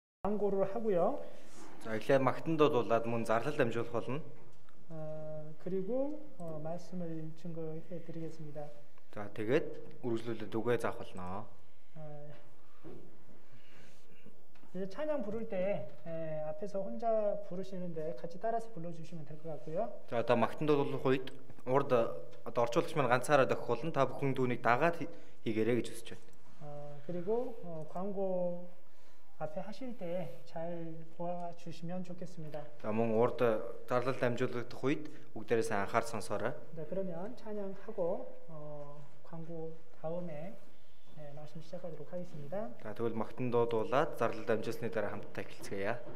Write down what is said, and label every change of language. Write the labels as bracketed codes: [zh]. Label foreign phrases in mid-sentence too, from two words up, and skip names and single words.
[ko] 광고를 하고요. [mn] За эхлээд магтандууд болоод мөн зарлал дамжуулах болно. [ko] 그리고 말씀을 증거해 드리겠습니다. [mn] За тэгээд үргэлжлүүлээд үгээ заах болно. [ko] 이제 찬양 부를 때 앞에서 혼자 부르시는데 같이 따라서 불러주시면 될 것 같고요. [mn] За одоо магтандууд болох үед урд одоо орчуулагч маань ганцаараа дохих болно. Та бүхэн түүнийг дагаад хийгээрэй гэж хүсэж байна. [ko] 그리고 광고 앞에 하실 때 잘 도와주시면 좋겠습니다. [mn] За мөн урд зарлал дамжуулагдах үед бүгдээрээ сайн анхаар сонсоорой. [ko] 네, 그러면 찬양하고 광고 다음에 말씀 시작하도록 하겠습니다. [mn] За тэгвэл магтандууд дуулаад зарлал дамжуулсны дараа хамтдаа эхэлцгээе.